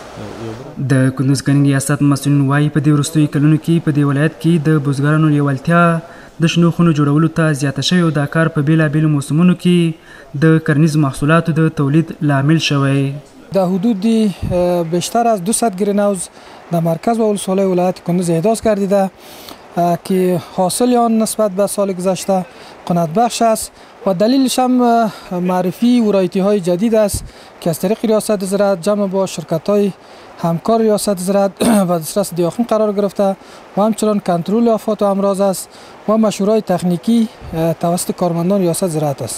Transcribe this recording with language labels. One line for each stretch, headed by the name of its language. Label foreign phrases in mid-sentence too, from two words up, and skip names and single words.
Pashto: د کندوز کرنې ریاست مسؤلین وایي په دې وروستیو کلونو کې په دې ولایت کې د بزګرانو لیوالتیا د شنو خونو جوړولو ته زیاته شوې او دا کار په بېلابېلو موسمونو کې د کرنیزو محصولاتو د تولید لامل شوی.
Persian: در حدود بیشتر از 200
English: green house
Persian: در مرکز و ولسوالی ولایت کندوز احداث گردیده که حاصل آن نسبت به سال گذشته قناعت بخش است و دلیلش هم معرفی ورایتی های جدید است که از طریق ریاست زراعت جمع با شرکت های همکار ریاست زراعت و دسترس دیاخون قرار گرفته و همچنان کنترل آفات و امراض است و مشوره‌های تکنیکی توسط کارمندان ریاست زراعت است.